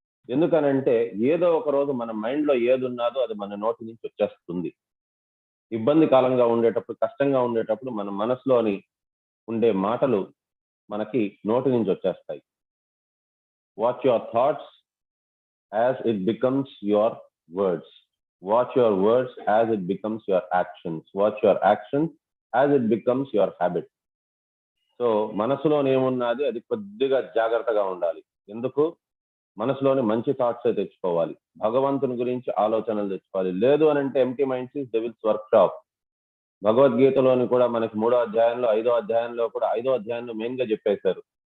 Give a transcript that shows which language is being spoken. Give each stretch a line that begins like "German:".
Telugu: ఎందుకనంటే ఏదో ఒక రోజు మన మైండ్ లో ఏది ఉన్నదో అది మన నోటి నుంచి వచ్చేస్తుంది. ఇబ్బంది కాలంగా ఉండేటప్పుడు, కష్టంగా ఉండేటప్పుడు మన మనసులోని ఉండే మాటలు మనకి నోటి నుంచి వచ్చేస్తాయి.
English: Watch your thoughts as it becomes your words. Watch your words as it becomes your actions. Watch your actions as it becomes your habit.
Telugu: So మనసులోని ఏమున్నది అది కొద్దిగా జాగ్రత్తగా ఉండాలి. ఎందుకు? మనసులోని మంచి థాట్స్ తెచ్చుకోవాలి, భగవంతుని గురించి ఆలోచనలు తెచ్చుకోవాలి. లేదు అని అంటే
English: Empty minds is devil's workshop.
Telugu: భగవద్గీతలోని కూడా మనకి 3వ అధ్యాయంలో 5వ అధ్యాయంలో కూడా 5వ అధ్యాయంలో మెయిన్ గా చెప్పేశారు.